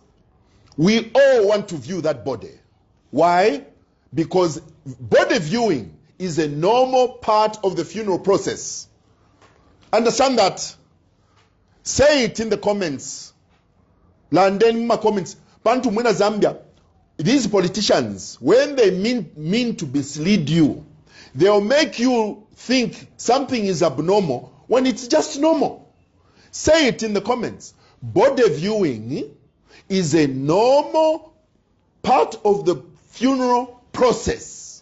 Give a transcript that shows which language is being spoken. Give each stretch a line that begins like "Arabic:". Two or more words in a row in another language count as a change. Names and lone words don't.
English: We all want to view that body. Why? Because body viewing is a normal part of the funeral process. Understand that. Say it in the comments. Landeni my comments.
Bemba: Bantu mwena Zambia.
English: These politicians, when they mean to mislead you, they'll make you think something is abnormal when it's just normal. Say it in the comments. Body viewing is a normal part of the funeral process.